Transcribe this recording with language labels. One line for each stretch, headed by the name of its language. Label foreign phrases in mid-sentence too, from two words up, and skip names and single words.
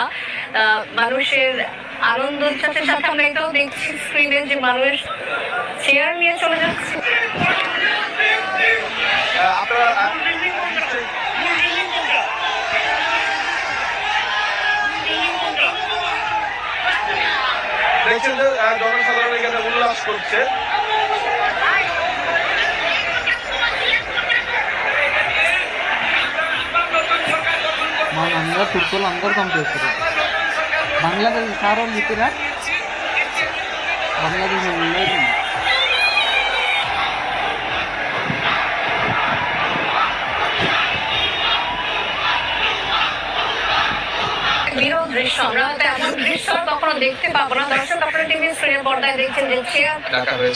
Bangla: মানুষের আনন্দ উচ্ছ্বাসের সাথে আমরা এটাও দেখছি স্ক্রিনে যে মানুষ চেয়ার নিয়ে চলে যাচ্ছে। দেখছেন যে জনসাধারণ এখানে উল্লাস করছে।
Telugu: మనందరూ తుర్కులు అందరూ చంపేస్తారు. బంగ్లాదేశ్ సార్ వాళ్ళు చెప్పిరా బంగ్లాదేశ్ లేదు.
Bangla: বিরল দৃশ্য আমরা এমন দৃশ্য কখনো দেখতে পাবো না। দর্শক আপনারা টিভি স্ক্রিনের পর্দায় দেখছেন যে চেয়ার ডাকা হয়েছে।